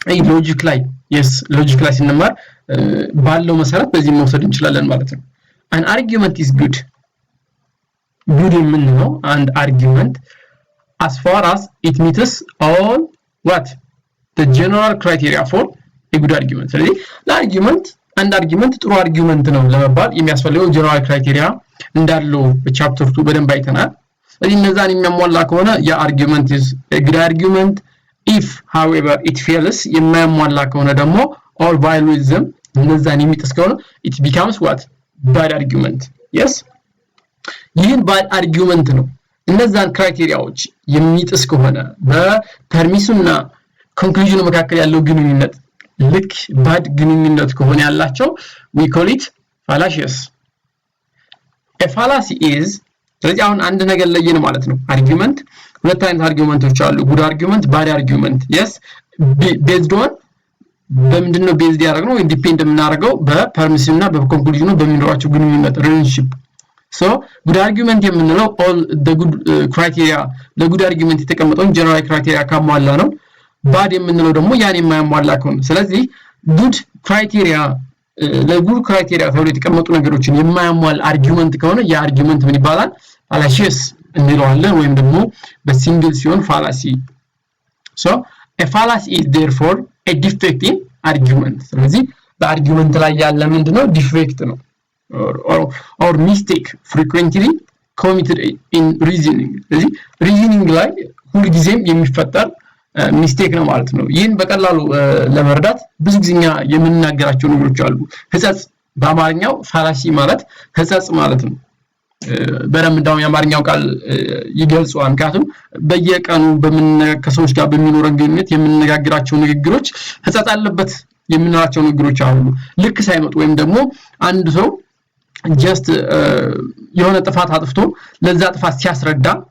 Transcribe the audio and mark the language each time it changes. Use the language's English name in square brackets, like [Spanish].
[Amharic] ሎጂክ ላይ ስንማር ባለው መሰረት በዚህ መውሰድ እንችላለን ማለት ነው። [English] an argument is good [Amharic] የምንለው [English] and argument as far as it meets all what the general criteria for a good argument. [Amharic] ስለዚህ ለአርጊመንት አንድ አርጊመንት ጥሩ አርጊመንት ነው ለመባል የሚያስፈልገው ጀነራል ክራይቴሪያ እንዳለው በቻፕተር 2 በደንብ አይተናል። ስለዚህ እነዛን የሚያሟላ ከሆነ ያ አርጊመንት [English] is a good argument. if however it fails [Amharic] የማያሟላ ከሆነ ደግሞ [English] or violates them [Amharic] እነዛን የሚጥስ ከሆነ [English] it becomes what bad argument. [Amharic] yes ይህን bad argument ነው። እነዛን ክራይቴሪያዎች የሚጥስ ከሆነ በፐርሚሱና ኮንክሉዥኑ መካከል ያለው ግንኙነት ልክ ባድ ግንኙነት ከሆነ ያላቸው [English] we call it fallacious. a fallacy is [Amharic] ስለዚህ አሁን አንድ ነገር ለየን ማለት ነው። አርጊመንት ሁለት አይነት አርጊመንቶች አሉ። ጉድ አርጊመንት ባድ አርጊመንት [English] yes based on [Amharic] በምንድነው ቤዝድ ያደረግነው ወይ ዲፔንድ የምናደርገው በፐርሚሱና በኮንክሉዥኑ በሚኖራቸው ግንኙነት ሪሌሽንሺፕ. [English] so good argument [Amharic] የምንለው [English] all the good criteria [Amharic] ለጉድ አርጊመንት የተቀመጠውን ጀነራል ክራይቴሪያ ካሟላ ነው። ባድ የምንለው ደግሞ ያን የማያሟላ ከሆነ ስለዚህ [English] good criteria [Amharic] ለጉድ ክራይቴሪያ ተብሎ የተቀመጡ ነገሮችን የማያሟላ አርጊመንት ከሆነ ያ አርጊመንት ምን ይባላል? fallacious እንለዋለን ወይም ደግሞ በሲንግል ሲሆን fallacy. [English] so a fallacy is therefore a defect in argument. [Amharic] ስለዚህ በአርጊመንት ላይ ያለ ምንድነው? ዲፌክት ነው [English] or mistake frequently committed in reasoning. [Amharic] ስለዚህ reasoning ላይ ሁሉ ጊዜም የሚፈጠር ሚስቴክ ነው ማለት ነው። ይህን በቀላሉ ለመረዳት ብዙ ጊዜኛ የምንናገራቸው ነገሮች አሉ። ህጸጽ በአማርኛው ፋላሲ ማለት ህጸጽ ማለት ነው። በደንብ እንዳው የአማርኛው ቃል ይገልጸዋል። ምክንያቱም በየቀኑ ከሰዎች ጋር በሚኖረን ግንኙነት የምንነጋገራቸው ንግግሮች ህጸጽ አለበት የምንላቸው ንግግሮች አሉ። ልክ ሳይመጡ ወይም ደግሞ አንድ ሰው ጀስት የሆነ ጥፋት አጥፍቶ ለዛ ጥፋት ሲያስረዳ